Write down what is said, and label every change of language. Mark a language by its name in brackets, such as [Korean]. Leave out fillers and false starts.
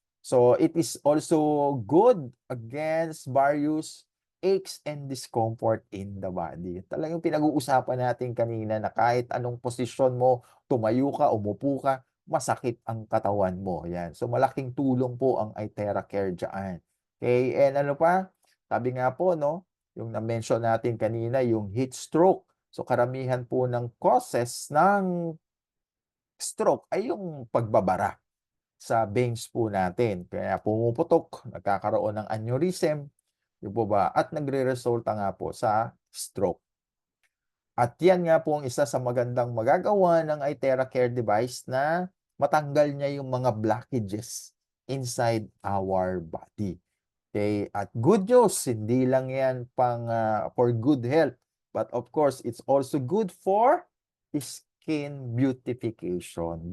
[English] So, it is also good against various aches and discomfort in the body. [Filipino] Talagang pinag-uusapan natin kanina na kahit anong posisyon mo, tumayo ka, umupo ka, masakit ang katawan mo. Yan. So, malaking tulong po ang iTera Care dyan. Okay, and ano pa? Sabi nga po, no, yung na-mention natin kanina, yung heat stroke. So, karamihan po ng causes ng stroke ay yung pagbabara sa veins po natin. Kaya pumuputok, nagkakaroon ng aneurysm, di po ba? At nagre-resulta nga po sa stroke. At yan nga po ang isa sa magandang magagawa ng iTera Care device na matanggal niya yung mga blockages [English] inside our body. Okay? At good news, [Filipino] hindi lang yan [English] for good health, but of course, it's also good for skin beautification.